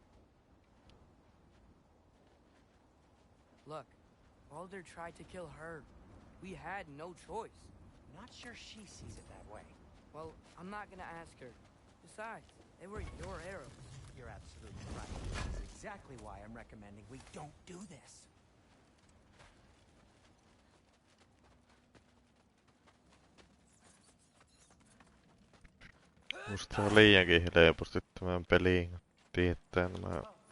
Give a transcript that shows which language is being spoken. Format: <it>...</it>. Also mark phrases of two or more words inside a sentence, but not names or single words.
<en>Look, Baldur tried to kill her. We had no choice. Not sure she sees it that way. Well, I'm not gonna ask her. Besides, they were your arrows. You're absolutely right. That's exactly why I'm recommending we don't do this.</en> <fi>Musta se on liiankin helposti tämän peliin. Tietää nämä...</fi>